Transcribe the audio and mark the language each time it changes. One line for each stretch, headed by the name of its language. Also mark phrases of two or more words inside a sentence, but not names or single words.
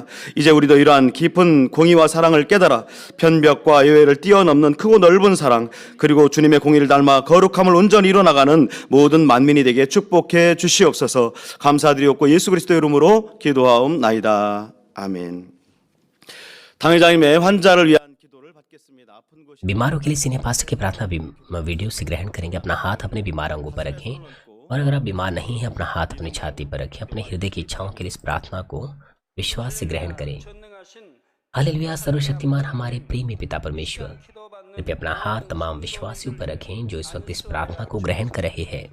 Korean: 이제 우리도 이러한 깊은 공의와 사랑을 깨달아 편벽과 예외를 뛰어넘는 크고 넓은 사랑, 그리고 주님의 공의를 닮아 거룩함을 온전히 이뤄나가는 모든 만민이 되게 축복해 주시옵소서. 감사드리옵고 예수 그리스도의 이름으로 기도하옵나이다. 아멘. 당회장님의 환자를 위한 기도를 받겠습니다. 아픈 곳이
Hindi: बीमारों के लिए
English: senior pastor
Hindi: की प्रार्थना वीडियो से ग्रहण करेंगे। अपना हाथ अपने बीमार अंगों पर रखें और अगर आप बीमार नहीं हैं अपना हाथ अपनी छाती पर रखें। अपने हृदय की इच्छाओं के लिए इस प्रार्थना को विश्वास से ग्रहण करें। हालेलुया। सर्वशक्तिमान हमारे प्रेमी पिता परमेश्वर, कृपया अपना हाथ तमाम विश्वासियों पर रखें जो इस वक्त इस प्रार्थना को ग्रहण कर रहे हैं।